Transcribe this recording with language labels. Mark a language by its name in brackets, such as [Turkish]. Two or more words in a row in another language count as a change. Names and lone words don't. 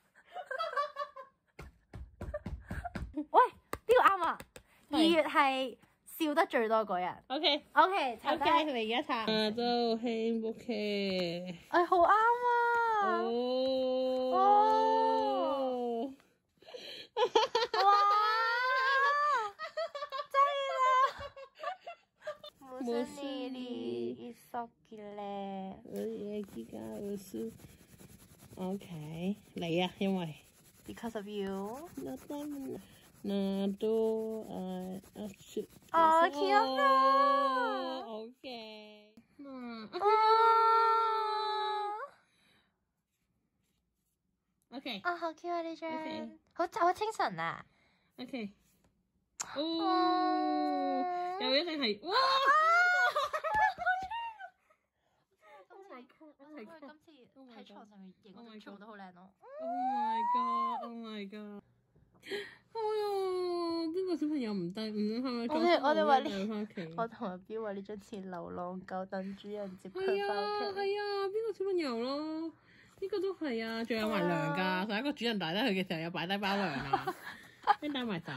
[Cantonese] 喂，呢個啱啊！2月係笑得最多嗰日。 OK，查低你而家查。都幸福嘅。誒，好啱啊！ 哇！ [Korean] 무슨 일이 있었길래 얘기가 무슨 OK [Cantonese] 你啊，因為 [English] Because of you [Korean] 나 때문에 나도 귀엽다 [English] OK OK [Cantonese] 好 Q 啊呢張好清純啊 OK 又一定係哇今次喺床上面影嗰全部都好靚咯。 [English] Oh my god！ [Cantonese] 哎呀，邊個小朋友唔得？唔係咪？我哋話呢，翻屋企。我同阿標話呢張似流浪狗，等主人接佢係翻屋企。係啊，邊個小朋友咯？呢個都係啊，仲有埋糧㗎。上一個主人帶得去嘅時候有擺低包糧啊，跟帶埋走。